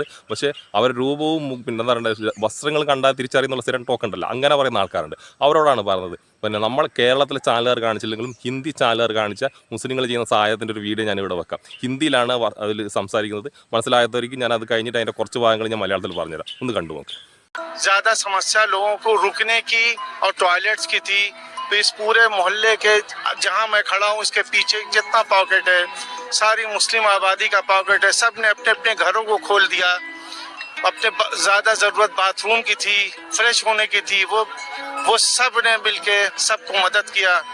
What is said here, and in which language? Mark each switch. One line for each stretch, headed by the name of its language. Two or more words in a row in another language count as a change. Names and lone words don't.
Malayalam: പക്ഷേ അവർ രൂപവും പിന്നെ എന്താ പറയുക വസ്ത്രങ്ങൾ കണ്ടാൽ തിരിച്ചറിയുന്നുള്ള സ്ഥിരം ടോക്ക് ഉണ്ടല്ലോ, അങ്ങനെ പറയുന്ന ആൾക്കാരുണ്ട്. അവരോടാണ് പറഞ്ഞത്. പിന്നെ നമ്മൾ കേരളത്തിലെ ചാനലുകാർ കാണിച്ചില്ലെങ്കിലും ഹിന്ദി ചാനലുകാർ കാണിച്ച മുസ്ലിങ്ങൾ ചെയ്യുന്ന സഹായത്തിൻ്റെ ഒരു വീഡിയോ ഞാനിവിടെ വെക്കാം. ഹിന്ദിയിലാണ് അതിൽ സംസാരിക്കുന്നത്. മനസ്സിലാകാത്തവർക്ക് ഞാൻ അത് കഴിഞ്ഞിട്ട് അതിൻ്റെ കുറച്ച് ഭാഗങ്ങൾ ഞാൻ മലയാളത്തിൽ പറഞ്ഞുതരാം. ഒന്ന് കണ്ടു നോക്ക്.
Hindi: ज़्यादा समस्या लोगों को रुकने की और टॉयलेट्स की थी, तो इस पूरे मोहल्ले के जहां मैं खड़ा हूं इसके पीछे जितना पॉकेट है सारी मुस्लिम आबादी का पॉकेट है. सब ने अपने अपने घरों को खोल दिया. अपने ज़्यादा ज़रूरत बाथरूम की थी, फ्रेश होने की थी, वो सब ने मिलके सबको मदद किया.